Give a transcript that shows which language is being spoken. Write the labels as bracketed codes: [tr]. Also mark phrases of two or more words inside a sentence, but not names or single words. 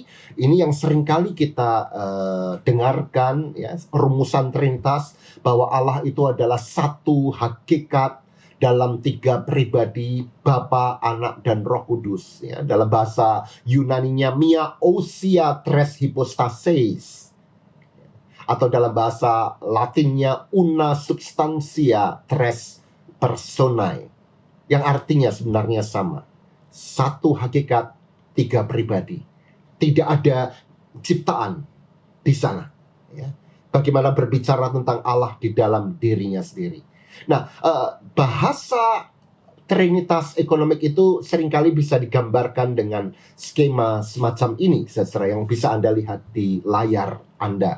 [id] Ini yang seringkali kita dengarkan, ya, rumusan Trinitas, bahwa Allah itu adalah satu hakikat dalam tiga pribadi, Bapa, Anak, dan Roh Kudus. Ya, dalam bahasa Yunaninya [el] μία οὐσία τρεῖς ὑποστάσεις, [id] atau dalam bahasa Latinnya [la] una substantia tres personae, [id] yang artinya sebenarnya sama, satu hakikat, tiga pribadi. Tidak ada ciptaan di sana. Ya. Bagaimana berbicara tentang Allah di dalam dirinya sendiri. Nah, bahasa Trinitas ekonomik itu seringkali bisa digambarkan dengan skema semacam ini, saudara, yang bisa Anda lihat di layar Anda.